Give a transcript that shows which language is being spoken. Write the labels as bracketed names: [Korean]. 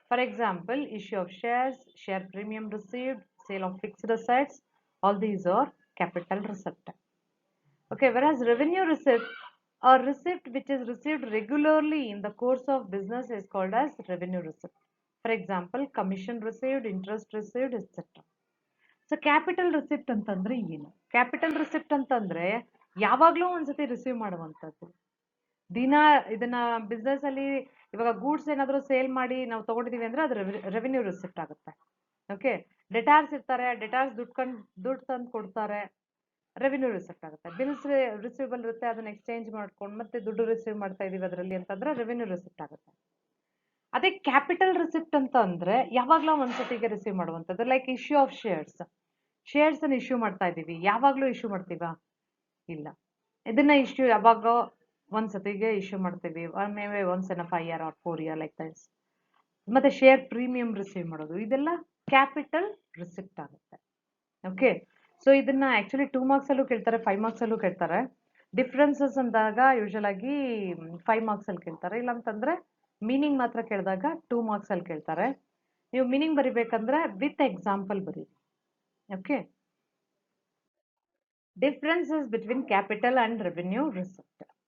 [English] For example, issue of shares, share premium received, sale of fixed assets, all these are capital receipt. Okay, whereas revenue receipt, a receipt which is received regularly in the course of business is called as revenue receipt. For example, commission received, interest received, etc. [Kannada] So capital receipt ಅಂತಂದ್ರೆ ಏನು? Capital receipt ಅಂತಂದ್ರೆ ಯಾವಾಗ್ಲೂ ಒಂದ್ಸತಿ receive ಮಾಡುವಂಥದ್ದು. ಇದನ್ನ business ಅಲ್ಲಿ ಇವಾಗ goods ಏನಾದ್ರು ಸೇಲ್ ಮಾಡಿ ನಾವು ತಗೊಂಡಿದೀವಿ ಅಂದ್ರೆ ಅದು ರೆವೆನ್ಯೂ ರಿಸಿಪ್ಟ್ ಆಗುತ್ತೆ. ಓಕೆ, ಡೆಟಾರ್ಸ್ ಇರ್ತಾರೆ, ಡೆಟಾರ್ಸ್ ದುಡ್ಡು ತಂದು ಕೊಡ್ತಾರೆ, ರೆವೆನ್ಯೂ ರಿಸಿಪ್ಟ್ ಆಗುತ್ತೆ. ಬಿಲ್ಸ್ ರಿಸೀವಬಲ್ ಇರುತ್ತೆ, ಅದನ್ನ ಎಕ್ಸ್ಚೇಂಜ್ ಮಾಡ್ಕೊಂಡು ಮತ್ತೆ ದುಡ್ಡು ರಿಸೀವ್ ಮಾಡ್ತಾ ಇದೀವಿ ಅದರಲ್ಲಿ ಅಂತಂದ್ರೆ ರೆವೆನ್ಯೂ ರಿಸಿಪ್ಟ್ ಆಗುತ್ತೆ. ಅದೇ ಕ್ಯಾಪಿಟಲ್ ರಿಸಿಪ್ಟ್ ಅಂತ ಅಂದ್ರೆ ಯಾವಾಗ್ಲೂ ಒಂದ್ಸತಿಗೆ ರಿಸೀವ್ ಮಾಡುವಂಥದ್ದು. [English] like issue of shares [Kannada] ಅನ್ನು ಇಶ್ಯೂ ಮಾಡ್ತಾ ಇದೀವಿ, ಯಾವಾಗ್ಲೂ ಇಶ್ಯೂ ಮಾಡ್ತೀವಾ? ಇಲ್ಲ, ಇದನ್ನ ಇಶ್ಯೂ ಯಾವಾಗ ಒಂದ್ಸತಿಗೆ ಇಶ್ಯೂ ಮಾಡ್ತೀವಿ, [English] Maybe once in 5 year or 4 year like that. [Kannada] ಮತ್ತೆ ಶೇರ್ ಪ್ರೀಮಿಯಂ ರಿಸೀವ್ ಮಾಡೋದು, ಇದೆಲ್ಲ ಕ್ಯಾಪಿಟಲ್ ರಿಸಿಪ್ಟ್ ಆಗುತ್ತೆ. ಓಕೆ, ಸೊ ಇದನ್ನ ಆಕ್ಚುಲಿ 2 marks ಅಲ್ಲೂ ಕೇಳ್ತಾರೆ, 5 marks ಅಲ್ಲೂ ಕೇಳ್ತಾರೆ. ಡಿಫ್ರೆನ್ಸಸ್ ಅಂದಾಗ ಯೂಶಲ್ ಆಗಿ 5 marks ಅಲ್ಲಿ ಕೇಳ್ತಾರೆ, ಇಲ್ಲ ಅಂತಂದ್ರೆ ಮೀನಿಂಗ್ ಮಾತ್ರ ಕೇಳಿದಾಗ 2 marks ಅಲ್ಲಿ ಕೇಳ್ತಾರೆ. ನೀವು ಮೀನಿಂಗ್ ಬರಿಬೇಕಂದ್ರೆ ವಿತ್ ಎಕ್ಸಾಂಪಲ್ ಬರೀ. [English] Okay, differences between capital and revenue receipt.